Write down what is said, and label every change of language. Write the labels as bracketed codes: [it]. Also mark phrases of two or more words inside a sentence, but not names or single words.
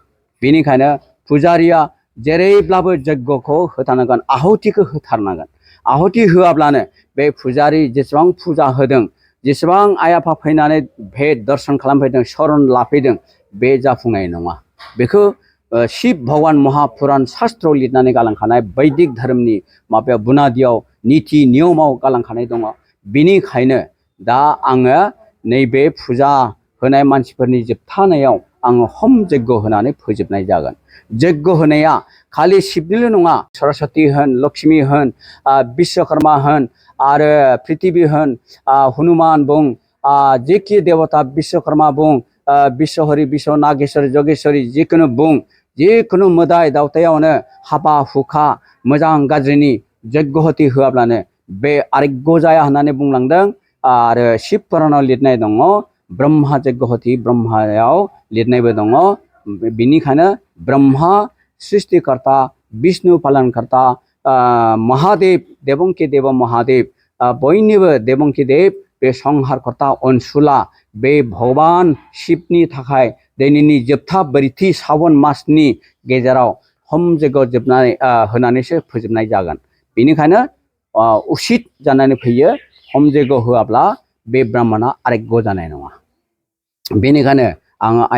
[brx] बेनिखायनो फुजारिया जेरैब्लाबो यज्ञखौ होथारनांगोन, आहुतिखौ होथारनांगोन। आहुति होआब्लानो बे फुजारि जेसेबां फुजा होदों जेसेबां आइ आफा फैनानै भेट दर्शन खालामफैदों शरण लाफैदों बे जाफुंनाय नङा बेखौ शिव भगवान महापुराण शास्त्र लिरनानै गालांखानाय वैदिक धर्मनि माबायाव बुनादियाव नीति नियमाव गालांखानाय दङ बिनिखायनो दा आङो नैबे फुजा होनाय मानसिफोरनि जोबथानायाव आङो हम यज्ञ होनानै फोजोबनाय जागोन यज्ञ होनाया खालि शिबनिल' नङा सरस्वती होन लक्ष्मी होन विश्वकर्मा होन आरो पृथ्वी होन हनुमान बुं जेखि देवता विश्वकर्मा बुं विश्वहरि विश्व नागेश्वरी जगेश्वरी जिखुनु बुं जिखुनु मोदाय दावतायावनो हाबा हुखा मोजां गाज्रिनि यज्ञहति होआब्लानो बे आरोग्य जाया होननानै बुंलांदों आरो शिव पुराणाव लिरनाय दङ ब्रह्मा यज्ञहति ब्रह्मायाव लिरनायबो दङ बिनिखायनो ब्रह्मा सृष्टिकर्ता विष्णु पालनकर्ता महादेव देवंकि देव महादेव बयनिबो देवंकि देव बे संहारकर्ता अनसुला बे भगवान शिवनि थाखाय दिनैनि जोबथा ब्रैथि सावन मासनि गेजेराव हम यज्ञ जोबनानै होनानैसो फोजोबनाय जागोन बेनिखायनो उसित जानानै फैयो हम यज्ञ होआब्ला बे ब्राह्मणा आरोग्य जानाय नङा बेनिखायनो आङो आइ